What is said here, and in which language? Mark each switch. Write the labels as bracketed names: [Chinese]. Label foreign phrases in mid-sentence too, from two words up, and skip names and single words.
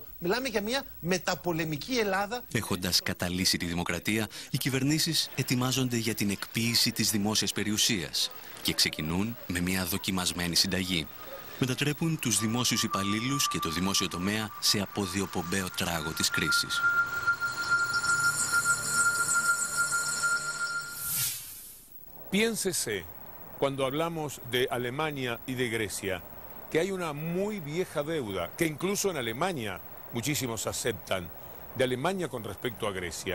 [Greek] Μιλάμε για μια μεταπολεμική Ελλάδα. Έχοντας καταλύσει τη δημοκρατία, οι κυβερνήσεις ετοιμάζονται για την εκποίηση της δημόσιας περιουσίας και ξεκινούν με μια δοκιμασμένη συνταγή. Μετατρέπουν τους δημόσιους υπαλλήλους και το δημόσιο τομέα σε αποδιοπομπαίο τράγο της κρίσης. [Spanish] Piénsese, cuando hablamos de Alemania y de Grecia, que hay una muy vieja deuda, que incluso en Alemania muchísimos aceptan, de Alemania con respecto a Grecia.